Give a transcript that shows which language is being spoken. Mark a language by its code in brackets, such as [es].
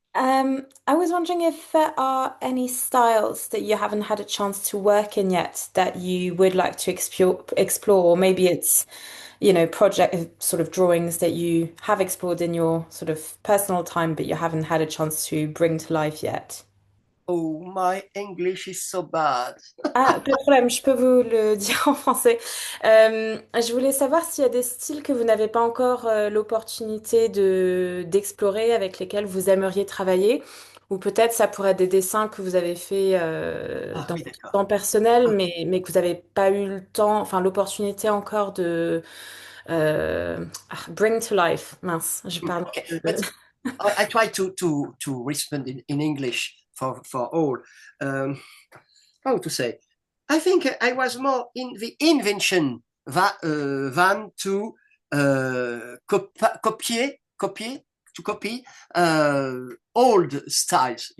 [en] I was wondering if there are any styles that you haven't had a chance to work in yet that you would like to explore, or maybe it's, project sort of drawings that you have explored in your sort of personal time, but you haven't had a chance to bring to life yet. Oh, my English is so bad. [fr] Ah, pas de problème, je peux vous le dire en français. Je voulais savoir s'il y a des styles que vous n'avez pas encore l'opportunité d'explorer, avec lesquels vous aimeriez travailler, ou peut-être ça pourrait être des dessins que vous avez fait Ah dans oui, votre d'accord. temps personnel, mais que vous n'avez pas eu le temps, enfin l'opportunité encore de [en] bring to life. [fr] Mince, je parle. [en] Okay, but I try to respond in English for all. Um, how to say? I think I was more in the invention than to copy old styles.